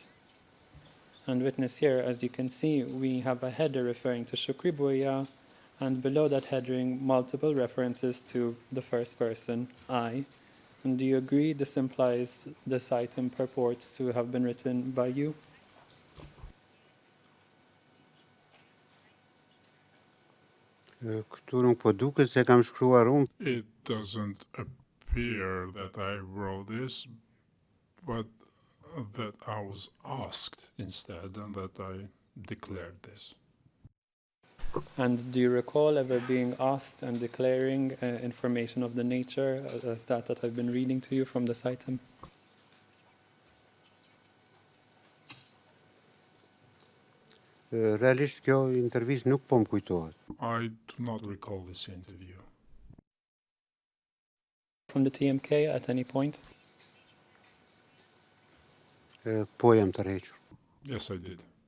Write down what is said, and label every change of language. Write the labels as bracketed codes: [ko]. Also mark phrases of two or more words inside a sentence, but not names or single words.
[en] And witness here, as you can see, we have a header referring to Shukri Buya, and below that heading, multiple references to the first person, I. And do you agree this implies this item purports to have been written by you? [sq] Këtu nuk po duket se kam shkruar unë. [en] It doesn't appear that I wrote this, but that I was asked instead and that I declared this. And do you recall ever being asked and declaring information of the nature as that I've been reading to you from this item? [sq] Realisht kjo intervistë nuk po më kujtohet. [en] I do not recall this interview. From the TMK at any point? [sq] Po jam tërhequr. [en] Yes, I did.